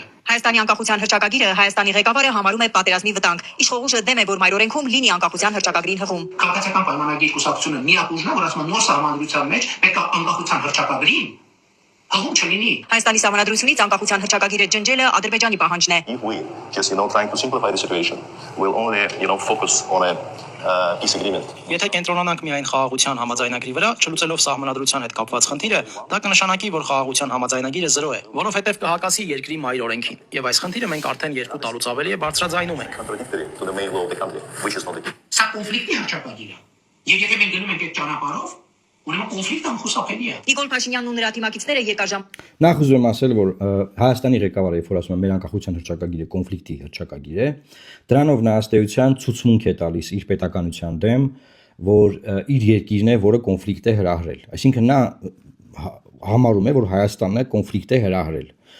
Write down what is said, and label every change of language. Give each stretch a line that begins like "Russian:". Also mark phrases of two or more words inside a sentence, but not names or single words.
Armenian: Հայաստանի անկախության հռչակագիրը Հայաստանի ղեկավարը համարում է պատերազմի վտանգ։ Իշխողուժը դեմ է, որ մայրօրենքում լինի անկախության հռչակագրին հղում։ Քաղաքացիական պայմանագիր կուսակցությունը միակ ուժն է, որ ասում է նոր սահմանադրության մեջ պետք է անկախության հռչակագրին հղում չլինի։ Հայաստանի սահմանադրությունից անկախության հռչակագիրը ջնջելը Ադրբեջանի պահանջն է։
English: If we just trying to simplify the situation, we'll only focus on a peace agreement.
Armenian: Եթե կենտրոնանանք միայն խաղաղության համաձայնագրի վրա, չլուծելով սահմանադրության հետ կապված խնդիրը, դա կնշանակի, որ խաղաղության համաձայնագիրը 0 է, որովհետև կհակասի երկրի մայր օրենքին։ Եվ այս խնդիրը մենք արդեն 2 տարուց ավելի է բարձրաձայնում ենք։
English: Contradictory to the main law of the country, which is not the case.
Armenian: Սա կոնֆլիկտի հռչակագիր է։ Եվ եթե մենք գնում ենք այդ ճանապարհով, ուրեմն կոնֆլիկտը անխուսափելի է։ Նիկոլ Փաշինյանն ու նրա թիմակիցները երկար ժամ Նախ ուզում եմ ասել, որ Հայաստանի ղեկավարը, երբ որ ասում է մեր անկախության հռչակագիրը կոնֆլիկտի հռչակագիր է, դրանով նա ըստ էության ցուցմունք է տալիս իր պետականության դեմ, որ իր երկիրն է, որը կոնֆլիկտ է հրահրել։ Այսինքն նա համարում է, որ Հայաստանն է կոնֆլիկտ է հրահրել։